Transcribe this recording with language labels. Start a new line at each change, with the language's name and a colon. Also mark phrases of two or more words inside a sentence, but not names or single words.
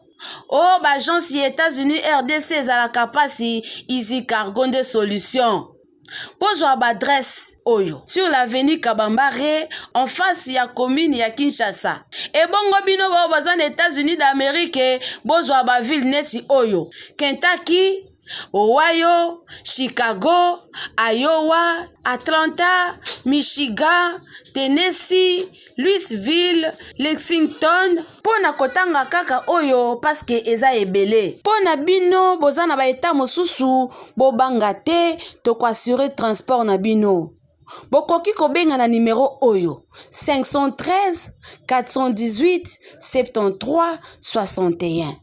Lingala: Oh, agence États-Unis RDC ezalaka pasi Easy Cargo
French: de solutions.
Lingala: Pozwa adresse oyo
French: sur l'avenue
Lingala: Kabambare
French: en face
Lingala: ya commune ya Kinshasa. Et bongo bino baza na États-Unis d'Amérique, bozwa ba ville neti oyo Kentucky, Ohio, Chicago, Iowa, Atlanta, Michigan, Tennessee, Louisville, Lexington. Pona kotanga kaka oyo
French: parce que
Lingala: eza ebele. Pona bino boza na ba état mosusu bobanga te to
French: assurer transport
Lingala: na bino. Bokoki kobenga na numéro oyo 513 418 73 61.